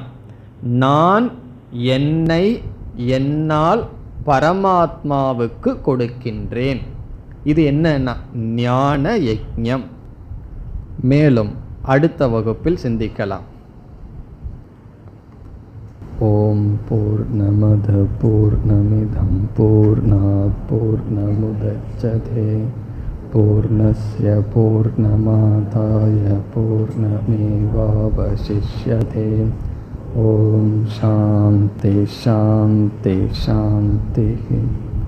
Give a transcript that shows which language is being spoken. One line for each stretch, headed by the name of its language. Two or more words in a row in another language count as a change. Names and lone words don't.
Tamil: நான் என்னை என்னால் பரமாத்மாவுக்கு கொடுக்கின்றேன். இது என்னன்னா ஞான யஜ்ஞம். மேலும் அடுத்த வகுப்பில் சிந்திக்கலாம்.
Sanskrit: ॐ पूर्णमद पूर्णमिदं पूर्णात् पूर्णमुदच्यते पूर्णस्य पूर्णमादाय पूर्णमेवावशिष्यते. ॐ शान्ति शान्ति शान्ति.